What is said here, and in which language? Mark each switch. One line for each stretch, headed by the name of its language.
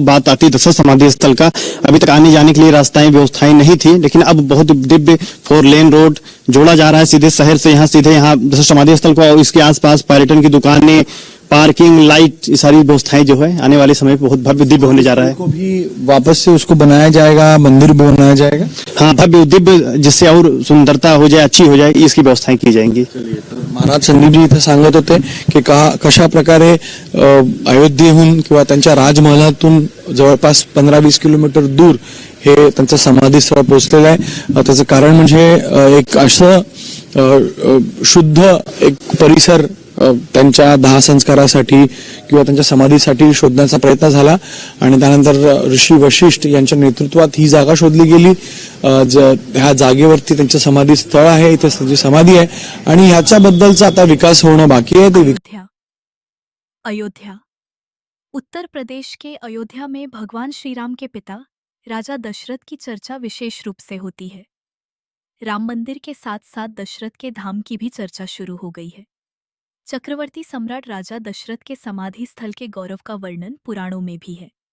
Hindi: बात आती है दशरथ समाधि स्थल का, अभी तक आने जाने के लिए रास्ताएं व्यवस्थाएं नहीं थी, लेकिन अब बहुत दिव्य 4 लेन रोड जोड़ा जा रहा है सीधे शहर से, यहाँ सीधे यहाँ दशरथ समाधि स्थल को, और इसके आसपास पर्यटन की दुकानें, पार्किंग, लाइट, ये सारी व्यवस्थाएं जो है आने वाले समय में बहुत भव्य दिव्य होने जा रहा है। को भी वापस से उसको बनाया जाएगा, मंदिर भी बनाया जाएगा। हाँ, भव्य दिव्य, जिससे और सुंदरता हो जाए, अच्छी हो जाए, इसकी व्यवस्थाएं की जाएंगी।
Marathi: महाराज संदीपजी इथे सांगत होते की कशा प्रकारे अयोध्येहून किंवा त्यांच्या राजमहालातून जवळपास 15-20 किलोमीटर दूर हे त्यांचं समाधीस्थळ पोहोचलेलं आहे। त्याचं कारण म्हणजे एक असं शुद्ध एक परिसर त्यांच्या दाह संस्कारासाठी किंवा त्यांच्या समाधीसाठी शोधण्याचा प्रयत्न झाला आणि त्यानंतर ऋषी वशिष्ठ यांच्या नेतृत्वात ही जागा शोधली गेली। ह्या जागेवरती त्यांचं समाधी स्थळ आहे, इथे त्यांची समाधी आहे आणि ह्याच्याबद्दलचा आता विकास होणं बाकी आहे।
Hindi: अयोध्या अयोध्या उत्तर प्रदेश के अयोध्या में भगवान श्री राम के पिता राजा दशरथ की चर्चा विशेष रूप से होती है। राम मंदिर के साथ साथ दशरथ के धाम की भी चर्चा शुरू हो गई है। चक्रवर्ती सम्राट राजा दशरथ के समाधि स्थल के गौरव का वर्णन पुराणों में भी है।